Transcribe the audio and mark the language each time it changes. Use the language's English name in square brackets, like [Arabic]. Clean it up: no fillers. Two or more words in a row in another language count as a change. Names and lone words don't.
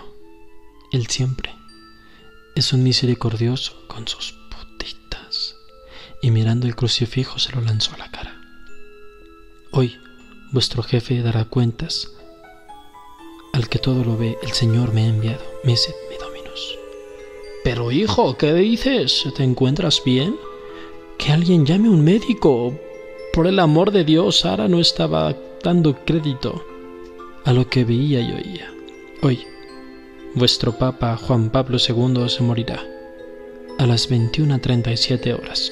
[Spanish] Él siempre es un misericordioso con sus putitas. Y mirando el crucifijo se lo lanzó a la cara. Hoy vuestro jefe dará cuentas al que todo lo ve. El Señor me ha enviado. [Latin] Misit mi Dominus. [Spanish] Pero hijo, ¿qué dices? ¿Te encuentras bien? Que alguien llame a un médico. Por el amor de Dios, Sara no estaba dando crédito a lo que veía y oía. Hoy vuestro Papa Juan Pablo II se morirá a las 21:37 horas.